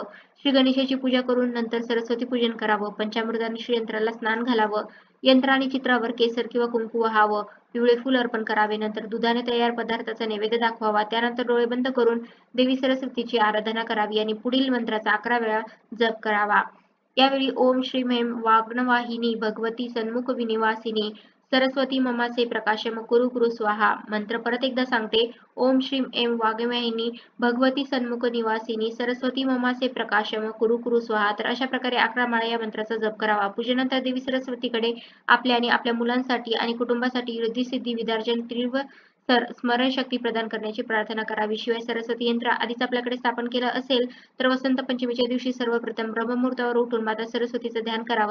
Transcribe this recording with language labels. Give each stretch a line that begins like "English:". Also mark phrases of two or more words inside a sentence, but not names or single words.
Marathi: श्री गणेशाची पूजा करून नंतर सरस्वती पूजन करावं. पंचामृताने श्री यंत्राला स्नान घालावं. यंत्र आणि चित्रावर केसर किंवा कुंकू वहावं. पिवळे फूल अर्पण करावे. नंतर दुधाने तयार पदार्थाचा नैवेद्य दाखवावा. त्यानंतर डोळे बंद करून देवी सरस्वतीची आराधना करावी आणि पुढील मंत्राचा 11 वेळा जप करावा.
Sanskrit: यावेळी ओम श्रीं ऐं वाग्नवाहिनी भगवती सन्मुख विनिवासिनी सरस्वती ममासे प्रकाशम कुरु कुरु स्वाहा.
Marathi: मंत्र परत एकदा सांगते.
Sanskrit: ओम श्रीं ऐं वाग्नवाहिनी भगवती सन्मुख निवासिनी सरस्वती ममासे प्रकाशम कुरु कुरु स्वाहा.
Marathi: तर अशा प्रकारे 11 माळा या मंत्राचा जप करावा. पूजनानंतर देवी सरस्वतीकडे आपल्या आणि आपल्या मुलांसाठी आणि कुटुंबासाठी रिद्धी-सिद्धी, विद्यार्जन, तीव्र स्मरणशक्ती प्रदान करण्याची प्रार्थना करावी. शिवाय सरस्वती यंत्र आधीच आपल्याकडे स्थापन केलं असेल तर वसंत पंचमीच्या दिवशी सर्वप्रथम ब्रह्ममुहूर्तावर उठून माता सरस्वतीचं ध्यान करावं.